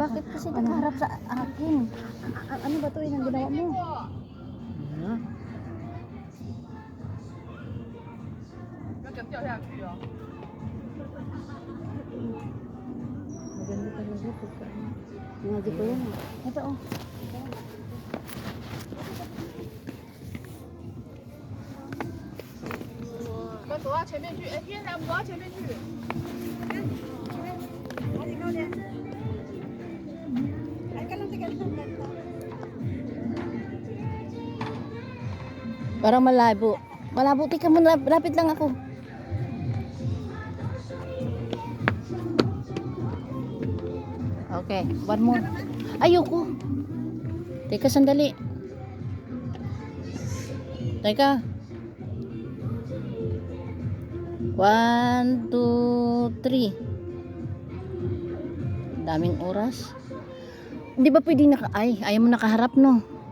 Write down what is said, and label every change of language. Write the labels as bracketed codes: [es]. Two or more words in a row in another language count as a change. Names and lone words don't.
[tl] Bakit kasi nakaharap sa akin? Ano ba to? Yung ginawa mo? Ano? Maganda talaga. Magic ko yan. Ito oh. [zh] 走到前面去，哎，天然，走到前面去。 [tl] Parang malabo. Malabo, tika mo, lapit lang ako. [en] Okay, one more. [tl] Ayoko. Teka, sandali. Teka. 1, 2, 3. Daming oras. Hindi ba pwede ay, ayaw mo nakaharap, no?